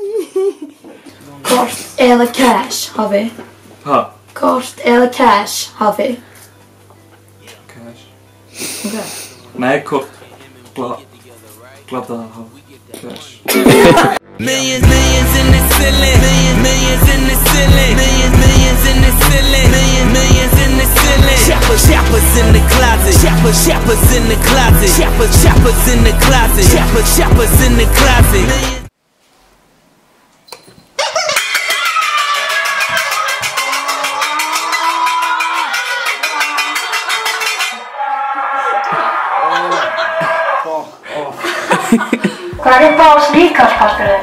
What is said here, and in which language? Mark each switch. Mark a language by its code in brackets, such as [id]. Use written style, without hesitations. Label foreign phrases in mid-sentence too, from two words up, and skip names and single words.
[is] Kort eða cash, hafi? Ha? Kort eða cash, hafi? Cash. Ok. Nei, kort. Glata að hafa. Cash. [en] Millions in the ceiling, millions in the ceiling, millions in the ceiling, millions in the ceiling. Shoppers in the closet, shoppers in the closet, shoppers in the closet, shoppers in the closet. [is] Hvað uppáhalds líkamspartur þinn?